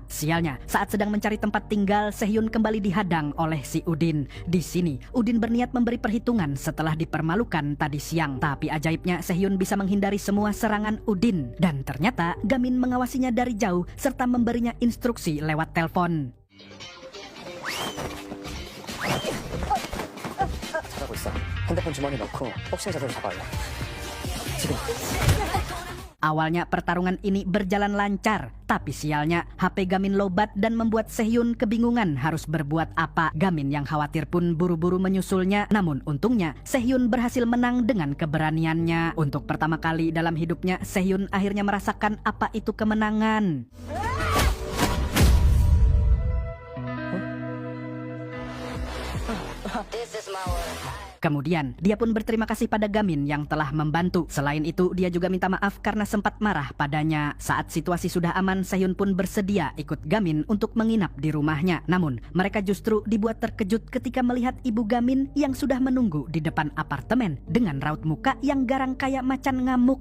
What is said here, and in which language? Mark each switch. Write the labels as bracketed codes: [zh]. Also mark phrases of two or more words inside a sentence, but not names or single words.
[id] Sialnya, saat sedang mencari tempat tinggal, Sehyun kembali dihadang oleh si Udin. Di sini, Udin berniat memberi perhitungan setelah dipermalukan tadi siang. Tapi ajaibnya, Sehyun bisa menghindari semua serangan Udin. Dan ternyata, Gamin mengawasinya dari jauh serta memberinya instruksi lewat telepon. [ko] 잘하고 있어. 핸드폰 주머니 넣고 복싱 자세로 잡아요. 지금. [id] Awalnya pertarungan ini berjalan lancar, tapi sialnya HP Gamin lobat dan membuat Sehyun kebingungan harus berbuat apa. Gamin yang khawatir pun buru-buru menyusulnya, namun untungnya Sehyun berhasil menang dengan keberaniannya. Untuk pertama kali dalam hidupnya, Sehyun akhirnya merasakan apa itu kemenangan. [en] This is my world. [id] Kemudian, dia pun berterima kasih pada Gamin yang telah membantu. Selain itu, dia juga minta maaf karena sempat marah padanya. Saat situasi sudah aman, Sehun pun bersedia ikut Gamin untuk menginap di rumahnya. Namun, mereka justru dibuat terkejut ketika melihat ibu Gamin yang sudah menunggu di depan apartemen dengan raut muka yang garang kayak macan ngamuk.